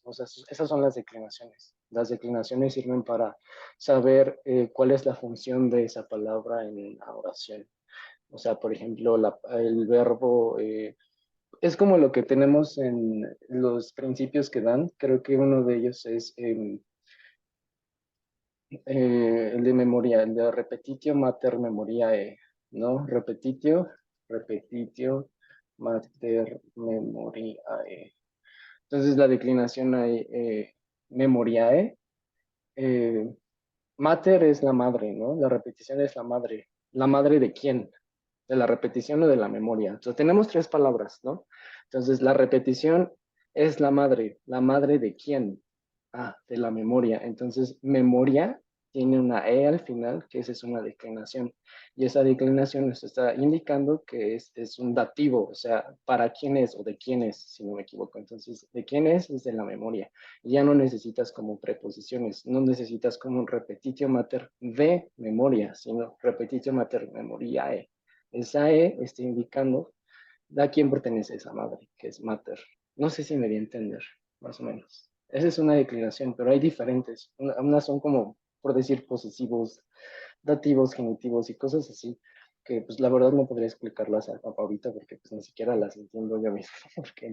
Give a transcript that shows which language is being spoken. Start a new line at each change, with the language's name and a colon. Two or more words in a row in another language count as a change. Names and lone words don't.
Spanish: O sea, esas son las declinaciones. Las declinaciones sirven para saber cuál es la función de esa palabra en una oración. O sea, por ejemplo, el verbo es como lo que tenemos en los principios que dan. Creo que uno de ellos es el de memoria, el de
Latin: repetitio mater memoriae,
Spanish: ¿no?
Latin: Repetitio mater memoriae.
Spanish: Entonces la declinación hay memoriae. eh, Mater es la madre, ¿no? La repetición es la madre. ¿La madre de quién? ¿De la repetición o de la memoria? Entonces tenemos tres palabras, ¿no? Entonces la repetición es la madre de quién? Ah, de la memoria. Entonces memoria tiene una E al final, que esa es una declinación. Y esa declinación nos está indicando que es un dativo, o sea, para quién es o de quién es, si no me equivoco. Entonces, de quién es de la memoria. Ya no necesitas como preposiciones, no necesitas como un
Latin: repetitio mater
Spanish: de memoria, sino
Latin: repetitio mater memoriae.
Spanish: Esa E está indicando a quién pertenece esa madre, que es mater. No sé si me di a entender, más o menos. Esa es una declinación, pero hay diferentes. Unas son como, por decir, posesivos, dativos, genitivos y cosas así, que pues la verdad no podría explicarlas ahorita porque pues ni siquiera las entiendo yo mismo, porque